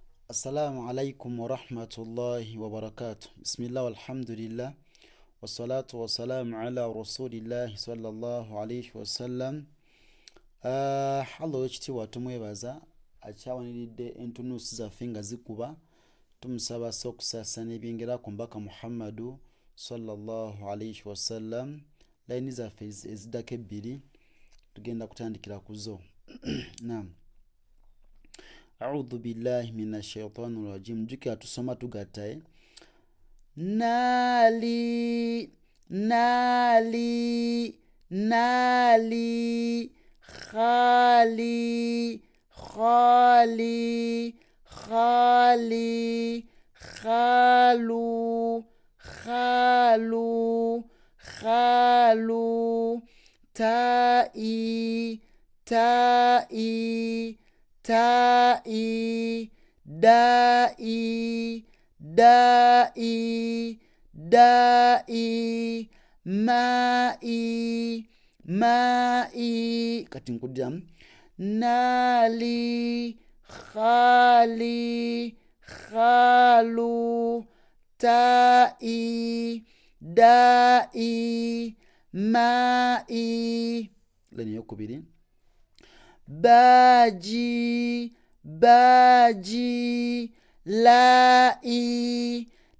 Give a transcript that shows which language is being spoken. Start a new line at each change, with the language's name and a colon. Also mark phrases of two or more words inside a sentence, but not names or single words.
Arabic: السلام عليكم ورحمة الله وبركاته. بسم الله والحمد لله والصلاة والسلام على رسول الله صلى الله عليه وسلم.
Ganda: Allah wekitiibwa tumwebaza akyawaniridde entunuusi zaffe nga zikuba, tumusaba asse okusaasana ebyengera ku mbaka Muhammadu
Arabic: صلى الله عليه وسلم.
Ganda: Layini zaffe eziddako ebbiri tugenda kutandikira ku zo. Naam.
Arabic: أعوذ بالله من الشيطان الرجيم.
Ganda: Jukira tusoma tugattaye. Nali nali nali khali khali khali khalu khalu khalu ta'i ta'i ta'i da'i da'i da'i ma'i ma'i. Kati nkuddamu nali khali khalu ta'i da'i ma'i. Leni yokubiri baji baji la'i